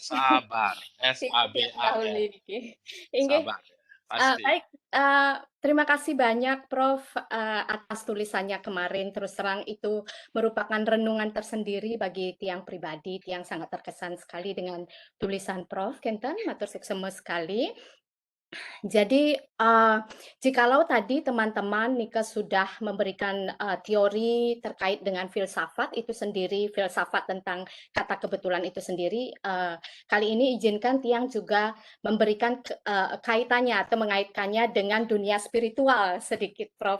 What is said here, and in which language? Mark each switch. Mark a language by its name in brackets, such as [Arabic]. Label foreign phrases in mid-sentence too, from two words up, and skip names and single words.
[Indonesian] Sabar. SABAR. Sabar. Pasti. Baik, terima kasih banyak Prof atas tulisannya kemarin. Terus terang itu merupakan renungan tersendiri bagi tiang pribadi, tiang sangat terkesan sekali dengan tulisan Prof. [Balinese] Kenten, matur suksema sekali. [Indonesian] Jadi, jikalau tadi teman-teman Nika sudah memberikan teori terkait dengan filsafat itu sendiri, filsafat tentang kata kebetulan itu sendiri, kali ini izinkan tiang juga memberikan kaitannya atau mengaitkannya dengan dunia spiritual sedikit, Prof.